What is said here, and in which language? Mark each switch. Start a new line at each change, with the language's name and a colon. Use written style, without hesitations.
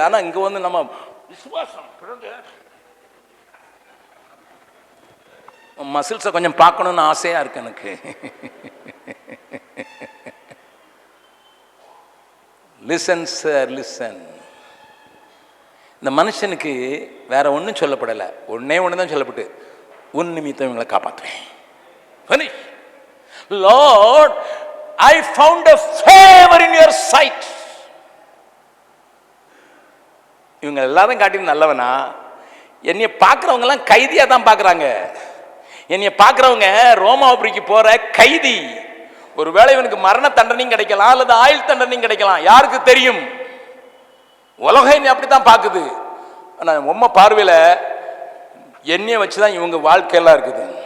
Tamil: ஆனால் இங்கே வந்து நம்ம விசுவாசம் மசில்ஸை கொஞ்சம் பார்க்கணுன்னு ஆசையாக இருக்கு எனக்கு. Listen sir, listen. இந்த மனுஷனுக்கு வேற ஒன்றும் சொல்லப்படலை, ஒன்னே ஒன்று தான் சொல்லப்பட்டு, உன் நிமித்தம் இவங்களை காப்பாற்றுவேன்.
English: Lord, I found a favor in your sight.
Tamil: இவங்க எல்லாரும் காட்டிலும் நல்லவனா, என்னைய பார்க்குறவங்க எல்லாம் கைதியா தான் பார்க்குறாங்க. என்னைய பார்க்குறவங்க ரோமாபுரிக்கு போற கைதி. ஒருவேளை இவனுக்கு மரண தண்டனையும் கிடைக்கலாம் அல்லது ஆயுள் தண்டனையும் கிடைக்கலாம், யாருக்கு தெரியும். உலகம் என்னை அப்படித்தான் பார்க்குது. ஆனா உம்ம பார்வையில என்னைய வச்சுதான் இவங்க வாழ்க்கையெல்லாம் இருக்குது.